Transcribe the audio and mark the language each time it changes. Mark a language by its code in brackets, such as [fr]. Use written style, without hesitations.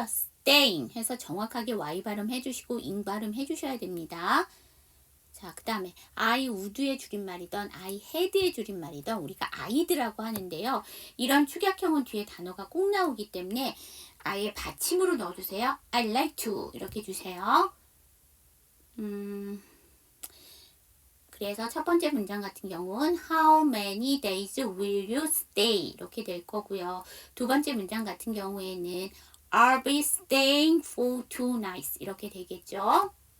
[ko] staying 해서 정확하게 Y 발음 해주시고 ing 발음 해주셔야 됩니다. 자, 그 다음에 [en] I would [ko] 의 줄임말이던 [en] I had [ko] 의 줄임말이던 우리가 I'드라고 하는데요. 이런 축약형은 뒤에 단어가 꼭 나오기 때문에 아예 받침으로 넣어주세요. [en] I'd like to [ko] 이렇게 주세요. 그래서 첫 번째 문장 같은 경우는 [en] How many days will you stay? [ko] 이렇게 될 거고요. 두 번째 문장 같은 경우에는 [en] I'll be staying for 2 nights [ko] 이렇게 되겠죠.